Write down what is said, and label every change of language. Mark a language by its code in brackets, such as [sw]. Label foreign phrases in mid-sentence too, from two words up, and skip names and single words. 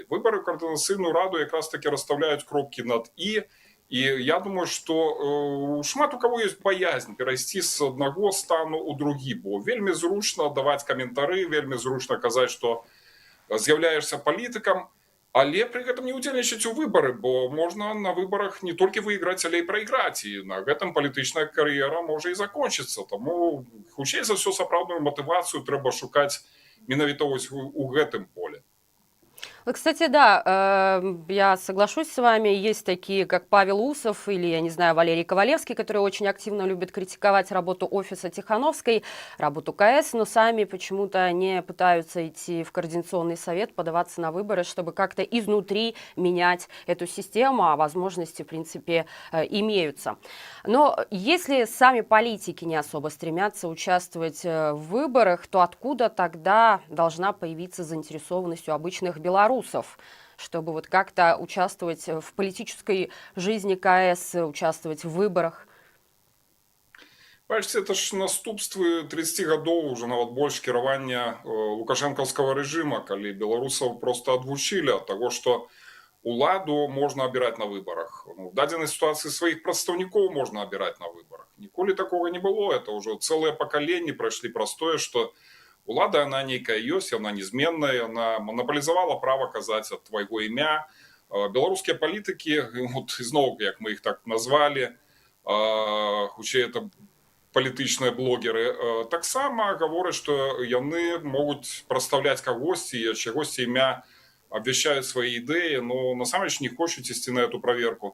[be] Выбары ў каардынацыйную раду якраз такі расстаўляюць кропкі над і я думаю, што шмат у кого ёсць баязнь перайсці з аднаго стану ў другі, бо вельмі зручна даваць каментары, вельмі зручна казаць, што з'яўляешся палітыкам, але пры гэтым не ўдзельнічаць у выбары, бо можна на выбарах не толькі выйграць, але і прайграць, і на гэтым палітычная кар'ера можа і закончыцца. Таму хутчэй за ўсё сапраўдную матывацыю трэба шукаць менавіта вось у гэтым поле. [ru] Вот, кстати, да, я соглашусь с вами. Есть такие, как Павел Усов или, я не знаю, Валерий Ковалевский, которые очень активно любят критиковать работу офиса Тихановской, работу КС, но сами почему-то не пытаются идти в Координационный совет, подаваться на выборы, чтобы как-то изнутри менять эту систему, а возможности, в принципе, имеются. Но если сами политики не особо стремятся участвовать в выборах, то откуда тогда должна появиться заинтересованность у обычных белорусов, чтобы вот как-то участвовать в политической жизни КС, участвовать в выборах? [be] Бачыце, это ж наступствы 30 гадоў, уже нават больш кіравання лукашэнкаўскага рэжыма, калі беларусаў просто адвучылі ад таго, што уладу можна абіраць на выбарах. Ну, в дадзенай сітуацыі сваіх прадстаўнікоў можна абіраць на выбарах. Ніколі такога не было. Это ўжо цэлыя пакаленні прайшлі праз тое, што улада, она нейкая ёсць, она незменная, [ru] она монополизовала [be] права казаць ад твайго імя. Беларускія палітыкі, вот ізноў, як мы іх так назвалі, хутчэй это палітычныя блогеры, таксама гавораць, што яны могуць прадстаўляць кагосьці, чагосьці імя абвяшчаюць свае ідэі, но насамрэч не хочуць ісці на эту праверку.